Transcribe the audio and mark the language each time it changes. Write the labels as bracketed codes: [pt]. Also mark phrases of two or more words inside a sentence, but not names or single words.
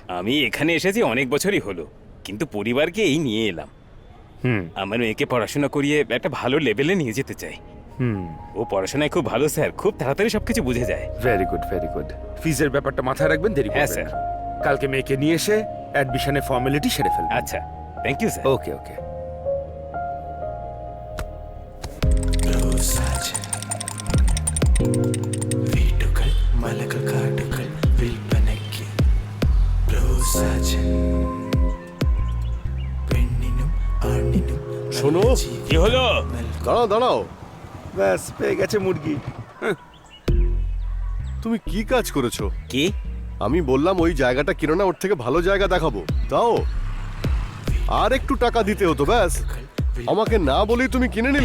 [bn] আমি এখানে এসেছি অনেক বছরই হলো, কিন্তু পরিবারকে এই নিয়ে এলাম। আমার মেয়েকে পড়াশোনা করিয়ে একটা ভালো লেভেলে নিয়ে যেতে চাই। ও পড়াশোনায় খুব ভালো স্যার, খুব তাড়াতাড়ি সবকিছু বুঝে যায়। [en] very good very good. [bn] ফিজের ব্যাপারটা মাথায় রাখবেন, দেরি হ্যাঁ, করবেন স্যার। না। কালকে মেয়েকে নিয়ে এসে অ্যাডমিশনের ফর্মালিটি সেরে ফেলবেন। আচ্ছা, [en] thank you [bn] স্যার। [en] okay okay. [ml] വീടുകൾ മലകൾ കാടുകൾ വിൽപ്പനയ്ക്ക് പെണ്ണിനും ആണിനും [bn] শোনো, কি হলো? দাঁড়াও দাঁড়াও, ব্যাস পেয়ে গেছে মুরগি। তুমি কি কাজ করেছো? কি? আমি বললাম ওই জায়গাটা কিনো না, ওর থেকে ভালো জায়গা দেখাবো, দাও। আর একটু টাকা দিতে হতো, ব্যাস। আমাকে না বলেই তুমি কিনে নিলে?